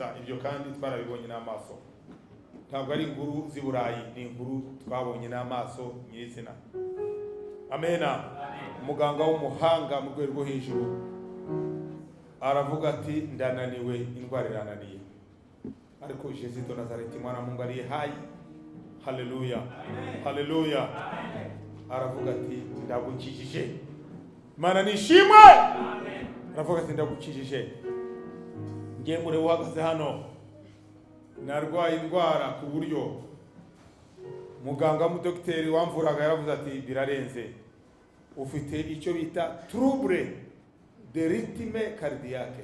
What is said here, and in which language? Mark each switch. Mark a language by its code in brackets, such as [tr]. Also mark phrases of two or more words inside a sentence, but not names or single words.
[rw] Ibyo kandi twarabibonye n'amaso, ntabwo ari inkuru z'i Burayi, ni inkuru twabonye n'amaso nyizina. Amena. Umuganga w'umuhanga mu rwego rwo hejuru aravuga ati ndananiwe, indwara irananiye, ariko Yesu de Nazareti [sw] mwana Mungu aliye hai, [rw] haleluya, haleluya, aravuga ati ndagukijije. Mana nishimwe. Aravuga ati ndagukijije. Ngiye mure uhagaze hano narwaye indwara ku buryo muganga w'umudokiteri wamvuraga yaravuze ati birarenze, ufite icyo bita [fr] trouble de rythme cardiaque.